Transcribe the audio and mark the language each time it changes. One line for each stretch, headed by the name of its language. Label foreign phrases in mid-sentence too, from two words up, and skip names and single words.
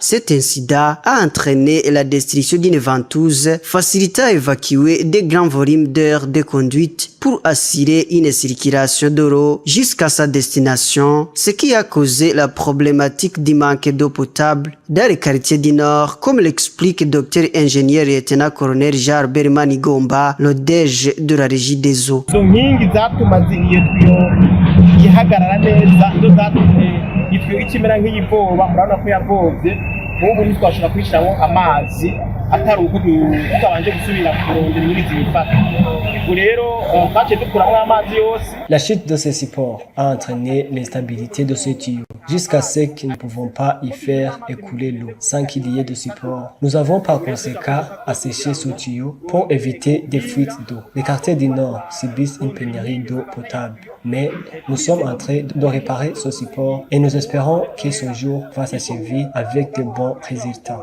French: Cet incident a entraîné la destruction d'une ventouse facilitant à évacuer des grands volumes d'air de conduite pour assurer une circulation de l'eau jusqu'à sa destination, ce qui a causé la problématique du manque d'eau potable dans les quartiers du Nord, comme l'explique Dr ingénieur lieutenant-colonel Jean Bermanigomba, le DG de la régie des eaux.
Rundi: Izo nkingi zatumaze iyo tuyau ihagarara neza zo zatumye itwe ikimera nk'iyivoba murabona ko yavovye ubu ntitwashobora kwishyiramo amazi atari uko tutabanje gusubira kurondera nyirizi bifata ubu rero twaciye dukuramo amazi yose.
French: La chute de ces supports a entraîné l'instabilité de ce tuyau, jusqu'à ce que nous ne pouvons pas y faire écouler l'eau sans qu'il y ait de support. Nous avons par conséquent asséché ce tuyau pour éviter des fuites d'eau. Les quartiers du Nord subissent une pénurie d'eau potable, mais nous sommes en train de réparer ce support et nous espérons que ce jour va s'achever avec de bons résultats.